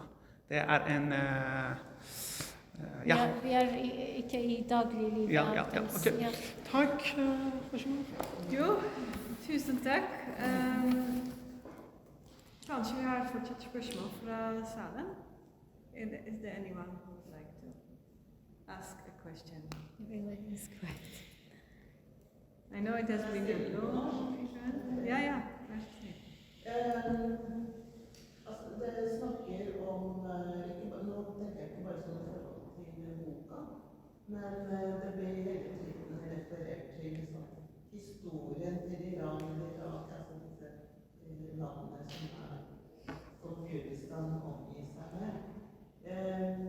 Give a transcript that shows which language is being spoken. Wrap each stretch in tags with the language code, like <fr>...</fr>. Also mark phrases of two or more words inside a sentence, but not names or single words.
<no>Det er en ja. Vi er ikke i daglig liv. Ja. Okay. Takk. Vær så god. Jo, tusen takk. Kanskje vi har fortsatt spørsmål fra salen?</no> <en>Is there anyone who would like to ask a question? Everyone is correct. I know it has been a long event.</en> <no>Ja. Altså, det snakker om, nå tenker jeg ikke bare som et forhold til boka, men det blir hele tiden referert til historien til Iran eller Irak, altså disse landene som Kurdistan omgir seg med.</no>